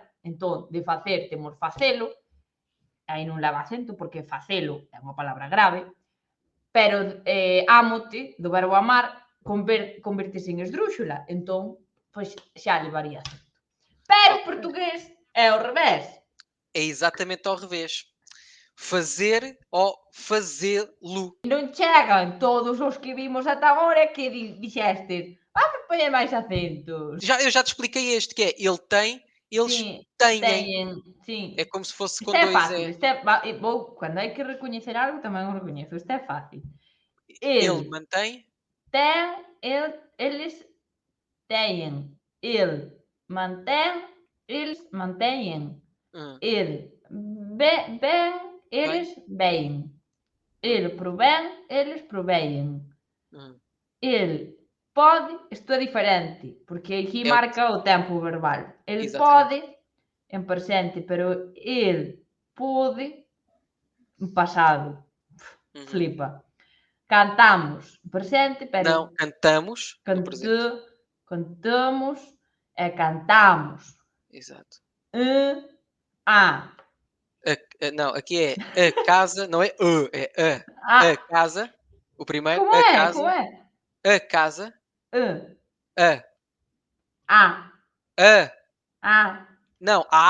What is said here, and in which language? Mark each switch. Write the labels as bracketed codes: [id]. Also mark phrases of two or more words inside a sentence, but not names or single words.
[gl] Entón, de facer temos facelo, aí non leva acento porque facelo é unha palabra grave, pero ámote, do verbo amar, convertese en esdrúxula, entón, pois xa levaría acento. Pero en portugués é ao revés. [pt] É exatamente ao revés. Fazer ou fazê-lo. [gl] Non chegan todos os que vimos ata agora que dixestes, vamos poñer máis acentos. [pt] Eu já te expliquei este, que é ele tem, eles [gl] Sí, [pt] têm. [gl] teñen, sí. [pt] É como se fosse com [gl] Isto é [pt] dois [gl] fácil, E. cando hai que recoñecer algo tamén o recoñezo, isto é fácil. [pt] Ele mantém. [gl] Eles teñen, el mantén, eles manteñen, el ven, eles vein, el provén, eles proveñen, el pode, isto é diferente, porque aquí marca o tempo verbal. El pode en presente, pero el pode en pasado. Flipa. Cantamos presente, pero... [pt] Não, cantamos no presente. Cantamos e cantamos. Exato. Não, aqui é a casa, não é é a casa. O primeiro, como a é? casa. Como é? A casa. Não,